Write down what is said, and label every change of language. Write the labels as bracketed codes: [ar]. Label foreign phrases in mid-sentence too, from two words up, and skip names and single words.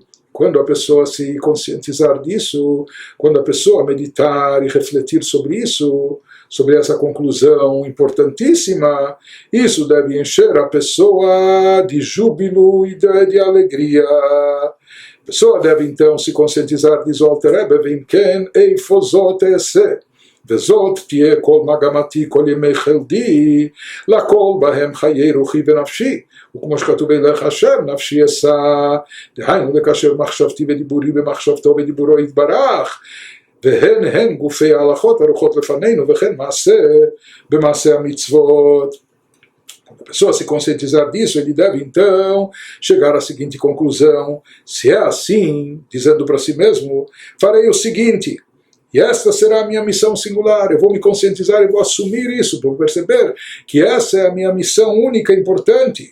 [pt] Quando a pessoa se conscientizar disso, quando a pessoa meditar e refletir sobre isso, sobre essa conclusão importantíssima, isso deve encher a pessoa de júbilo e de alegria. A pessoa deve então se conscientizar, diz o Alter Rebbe, [he] ואם כן איפוא זאת אעשה, וזאת תהיה כל מגמתי כל ימי חלדי, לכל בהם חיי רוחי ונפשי, וכמו שכתוב אליך השם נפשי אשא, דהיינו לקשר מחשבתי ודיבורי במחשבתו ודיבורו יתברך, והן הן גופי ההלכות הרוחות לפנינו, וכן מעשה במעשה המצוות. [pt] Quando a pessoa se conscientizar disso, ele deve então chegar à seguinte conclusão: se é assim, dizendo para si mesmo, farei o seguinte, e esta será a minha missão singular, eu vou me conscientizar, eu vou assumir isso, vou perceber que essa é a minha missão única e importante.